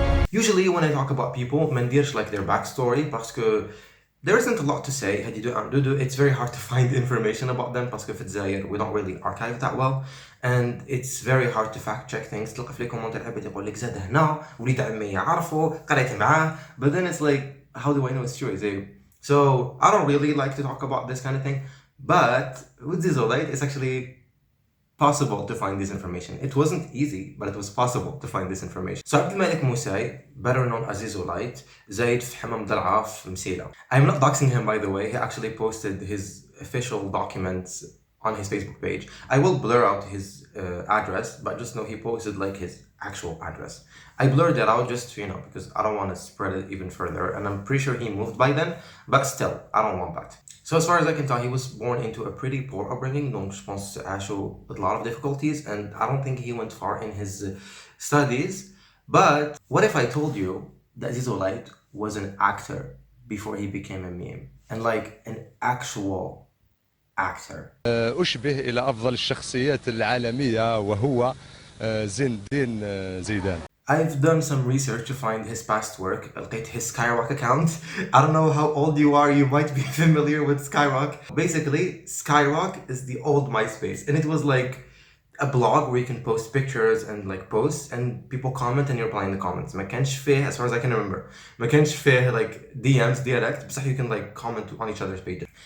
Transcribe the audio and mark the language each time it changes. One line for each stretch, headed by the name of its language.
English: Usually when I talk about people,
Arabic: ما نديرش
English: like their backstory
French: parce que
English: there isn't a lot to say. It's very hard to find information about them
French: parce que
Arabic: في الجزائر
English: we don't really archive that well, and it's very hard to fact check things.
Arabic: تلقى في الكومنتات عباد يقول لك زاد هنا وليد عمي يعرفه قريت معاه,
English: but then it's like, how do I know it's true? So I don't really like to talk about this kind of thing, but with Zizou Lite it's actually possible to find this information. It wasn't easy, but it was possible to find this information. So Abdelmalek Moussaï, better known as Zizou Lite,
Arabic: زايد في حمام ضلعة في مسيلة.
English: I'm not doxing him, by the way. He actually posted his official documents on his Facebook page. I will blur out his address, but just know he posted like his actual address. I blurred it out just, because I don't want to spread it even further, and I'm pretty sure he moved by then, but still, I don't want that. So as far as I can tell, he was born into a pretty poor upbringing,
French: donc je pense
English: with a lot of difficulties, and I don't think he went far in his studies. But what if I told you that Zizou Lite was an actor before he became a meme, and like an actual actor?
Arabic: أشبه إلى أفضل الشخصيات العالمية وهو زين الدين زيدان.
English: I've done some research to find his past work.
Arabic: لقيت
English: his Skyrock account. I don't know how old you are, you might be familiar with Skyrock. Basically, Skyrock is the old MySpace, and it was like a blog where you can post pictures and like posts, and people comment and you reply in the comments.
Arabic: ما كانش فيه,
English: as far as I can remember, ما كانش فيه like DMs direct,
Arabic: بصح
English: you can like comment on each other's pages.